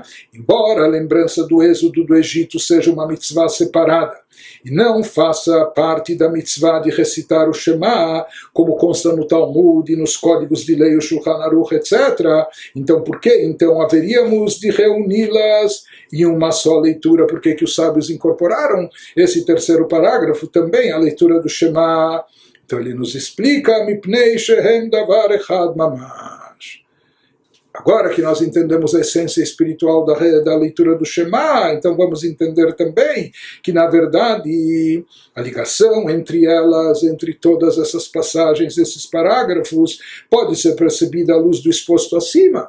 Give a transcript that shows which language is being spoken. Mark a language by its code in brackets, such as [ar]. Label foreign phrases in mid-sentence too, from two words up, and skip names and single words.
[pt] Embora a lembrança do êxodo do Egito seja uma mitzvah separada e não faça parte da mitzvah de recitar o Shema, como consta no Talmud e nos códigos de lei, o Shulchan Aruch, etc. Então por que então haveríamos de reuni-las em uma só leitura? Por que os sábios incorporaram esse terceiro parágrafo também, a leitura do Shema? Então ele nos explica, [he] מפני שהם דבר אחד ממש. [pt] Agora que nós entendemos a essência espiritual da leitura do Shema, então vamos entender também que, na verdade, a ligação entre elas, entre todas essas passagens, esses parágrafos, pode ser percebida à luz do exposto acima.